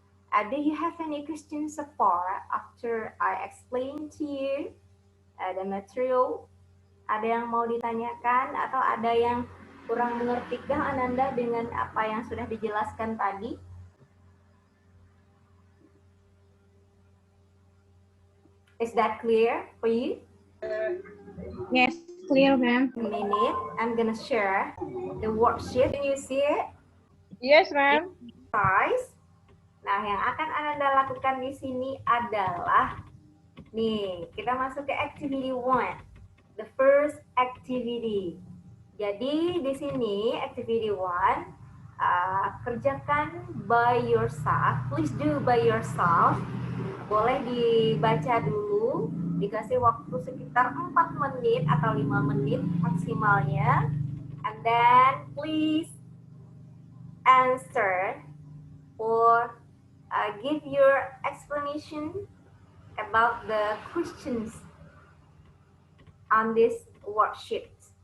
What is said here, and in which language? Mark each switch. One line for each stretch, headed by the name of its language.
English: Do you have any questions so far after I explain to you the material?
Indonesian: Ada yang mau ditanyakan atau ada yang kurang mengertikah Ananda dengan apa yang sudah dijelaskan tadi?
English: Is that clear for you? Yes, clear, ma'am. A minute, I'm gonna share the worksheet. Can you see it, Yes, ma'am.
Indonesian: guys? Nah, yang akan Ananda lakukan di sini adalah, nih, kita masuk ke activity 1.
English: The first activity.
Indonesian: Jadi di sini activity 1, kerjakan
English: by yourself. Please do by yourself.
Indonesian: Boleh dibaca dulu, dikasih waktu sekitar 4 menit atau 5 menit maksimalnya.
English: And then please answer or give your explanation about the questions on this worksheet.